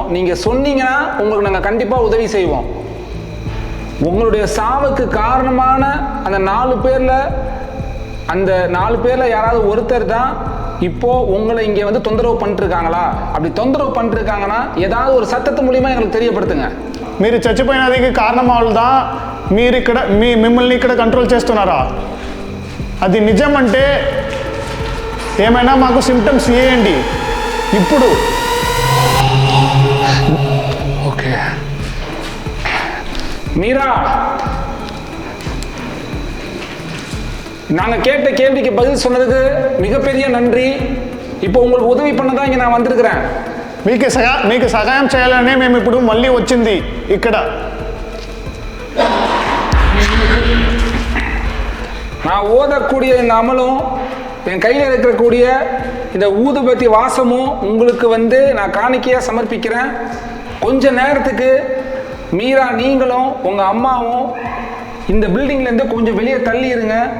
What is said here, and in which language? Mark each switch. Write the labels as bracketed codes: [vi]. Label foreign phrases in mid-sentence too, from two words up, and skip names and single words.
[ta] நீங்கள் சொன்னீங்கன்னா உங்களுக்கு நாங்கள் கண்டிப்பாக உதவி செய்வோம். உங்களுடைய சாவுக்கு காரணமான அந்த 4 பேரில் யாராவது ஒருத்தர் தான் இப்போது உங்களை இங்கே வந்து தொந்தரவு பண்ணிட்டுருக்காங்களா? அப்படி தொந்தரவு பண்ணிட்டுருக்காங்கன்னா ஏதாவது ஒரு சத்தத்து மூலிமா எங்களுக்கு தெரியப்படுத்துங்க. [te] మీరు చచ్చిపోయినది కారణం వాళ్ళదా? మీరు ఇక్కడ మిమ్మల్ని ఇక్కడ కంట్రోల్ చేస్తున్నారా? అది నిజం అంటే ఏమైనా మాకు సిమ్టమ్స్ ఇవ్వండి ఇప్పుడు. [ta] ఓకే மீரா, நாங்கள் கேட்ட கேள்விக்கு பதில் சொன்னதுக்கு மிகப்பெரிய நன்றி. இப்போ உங்களுக்கு உதவி பண்ண தான் இங்கே நான் வந்திருக்கிறேன். [te] మీకు సహాయం చేయాలనే మేము ఇప్పుడు మళ్ళీ వచ్చింది ఇక్కడ. [ta] நான் ஓதக்கூடிய இந்த அமலும் என் கையில் இருக்கக்கூடிய இந்த ஊதுபத்தி வாசமும் உங்களுக்கு வந்து நான் காணிக்கையாக சமர்ப்பிக்கிறேன். கொஞ்ச நேரத்துக்கு மீரா, நீங்களும் உங்கள் அம்மாவும் இந்த பில்டிங்லேருந்து கொஞ்சம் வெளியே தள்ளி இருங்க.